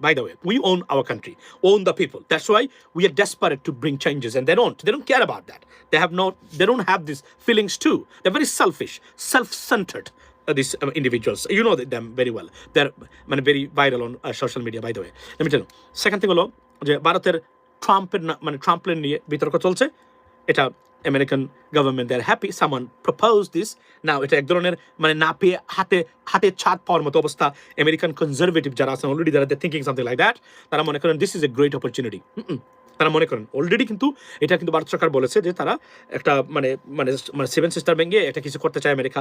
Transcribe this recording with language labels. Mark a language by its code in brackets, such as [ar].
[en] By the way, we own our country, own the people. That's why we are desperate to bring changes, and they don't care about that. They don't have these feelings too. They're very selfish, self-centered. These individuals, you know them very well. They're very viral on social media, by the way. Let me tell you. [bn] Second thing হলো যে ভারতের ট্রাম্পের নিয়ে বিতর্ক চলছে। [en] এটা American government, they are happy someone proposed this. [bn] Now এটা এক ধরনের না পেয়ে হাতে ছাদ পাওয়ার মতো অবস্থা। আমেরিকান কনজারভেটিভ যারা আছেন অলরেডি, [en] যারা thinking something like that, [bn] তারা মনে করেন [en] This is a great opportunity. [bn] তারা মনে করেন অলরেডি, কিন্তু এটা কিন্তু ভারত সরকার বলেছে যে তারা একটা সেভেন সিস্টার ভেঙে একটা কিছু করতে চায়।